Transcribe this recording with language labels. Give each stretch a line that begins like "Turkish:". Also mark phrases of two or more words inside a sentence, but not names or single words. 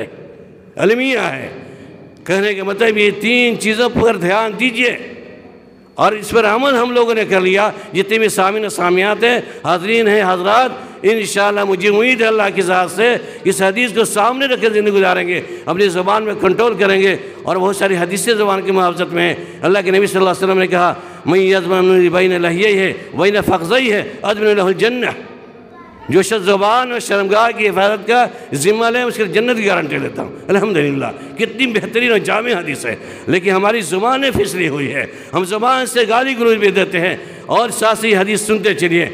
Urdu: المیہ ہے کہنے کے مطلب یہ 3 چیزوں پر دھیان دیجئے اور اس پر عمل ہم لوگوں نے کر لیا. جتنے بھی سامعین و سامعات ہیں، حاضرین ہیں، حضرات،
Arabic: انشاءاللہ
Urdu: مجھے امید ہے اللہ کی ذات سے اس حدیث کو سامنے رکھ کے زندگی گزاریں گے، اپنی زبان میں کنٹرول کریں گے. اور بہت ساری حدیثیں زبان کی محافظت میں ہیں. اللہ کے نبی
Arabic: صلی اللہ علیہ وسلم
Urdu: نے کہا
Arabic: من یضمن بین لحییہ وبین فخذیہ اضمن لہ الجنہ،
Urdu: جو شخص زبان اور شرمگاہ کی حفاظت کا ذمہ لے اس کے جنت کی گارنٹی لیتا ہوں.
Arabic: الحمدللہ
Urdu: کتنی بہترین اور جامع حدیث ہے. لیکن ہماری زبانیں پھسلی ہوئی ہے، ہم زبان سے گالی گلوچ بھی دیتے ہیں اور ساتھ ہی حدیث سنتے چلیے.